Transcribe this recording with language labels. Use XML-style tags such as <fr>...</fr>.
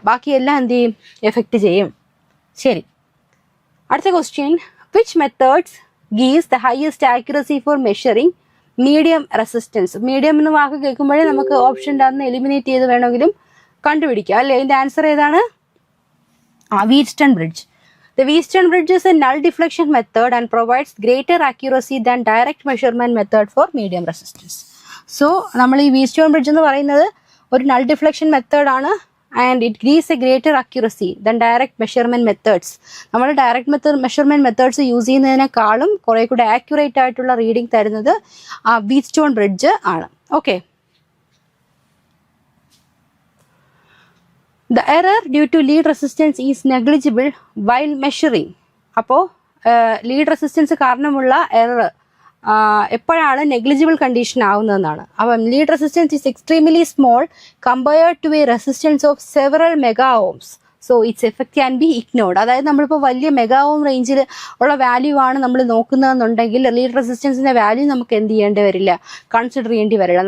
<ml>ബാക്കിയെല്ലാം എന്ത് ചെയ്യും, എഫക്റ്റ് ചെയ്യും. ശരി, അടുത്ത question,</ml> <en>Which methods gives the highest accuracy for measuring medium resistance.</en> <ml>Medium എന്ന് വാക്ക് കേൾക്കുമ്പോഴേ നമുക്ക് ഓപ്ഷൻ അന്ന് എലിമിനേറ്റ് ചെയ്ത് വേണമെങ്കിലും കണ്ടുപിടിക്കുക അല്ലേ. ഇതിന്റെ ആൻസർ ഏതാണ്, വീറ്റ്സ്റ്റൺ bridge.</ml> <en>The Wheatstone bridge is a null deflection method and provides greater accuracy than direct measurement method for medium resistance.</en> <ml>So നമ്മൾ ഈ Wheatstone bridge എന്ന് പറയുന്നത് ഒരു null deflection method ആണ്,</ml> <en>and it gives a greater accuracy than direct measurement methods.</en> <ml>നമ്മൾ direct measurement methods use ചെയ്യുന്നതിനേക്കാളും കുറെ കൂടെ accurate ആയിട്ടുള്ള റീഡിംഗ് തരുന്നത് Wheatstone bridge ആണ്.</ml> <en>Okay, the error due to lead resistance is negligible while measuring.</en> <ml>അപ്പോൾ lead resistance കാരണമുള്ള error എപ്പോഴാണ് negligible condition ആവുന്നതെന്നാണ്.</ml> <en>അപ്പം lead resistance is extremely small compared to a resistance of several mega ohms. So its effect can be ignored.</en> <ml>അതായത് നമ്മളിപ്പോൾ വലിയ mega ohm റേഞ്ചിൽ ഉള്ള value ആണ് നമ്മൾ നോക്കുന്നതെന്നുണ്ടെങ്കിൽ ലീഡ് റെസിസ്റ്റൻസിന്റെ വാല്യൂ നമുക്ക് എന്ത് ചെയ്യേണ്ടി വരില്ല, കൺസിഡർ ചെയ്യേണ്ടി വരില്ല.</ml>